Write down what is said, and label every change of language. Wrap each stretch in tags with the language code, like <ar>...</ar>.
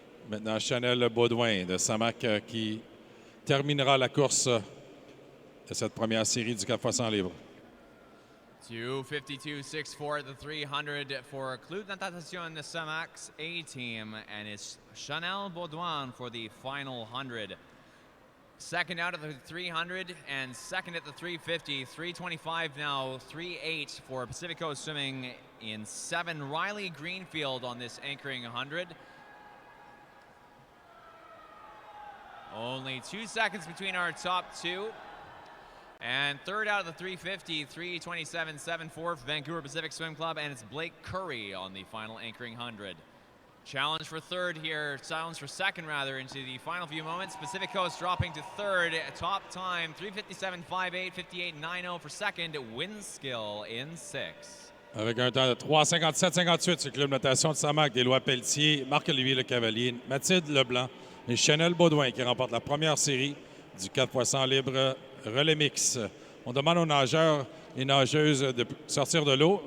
<fr>Maintenant, Chanel Baudouin de Samac qui terminera la course de cette première série du 4x100 libre.</fr> <en>2:52.64 at the 300 for Club Natation Samax A team, and it's Chanel Baudouin for the final 100. Second out of the 300 and second at the 350. 325 now, 3.8 for Pacific Coast Swimming in 7. Riley Greenfield on this anchoring 100. Only 2 seconds between our top two. And third out of the 350, 3:27.74 for Vancouver Pacific Swim Club, and it's Blake Curry on the final anchoring 100. Challenge for third here, challenge for second rather, into the final few moments. Pacific Coast dropping to third, top time 3:57.58, 58.90 for second. Winskill in 6.</en> <fr>Avec un temps de 3:57.58 sur le Club Natation de Samac, des Lois Pelletier, Marc-Olivier Lecavalier, Mathilde Leblanc et Chanel Baudouin qui remportent la première série du 4 x 100 libre relais mix. On demande aux nageurs et nageuses de sortir de l'eau.</fr>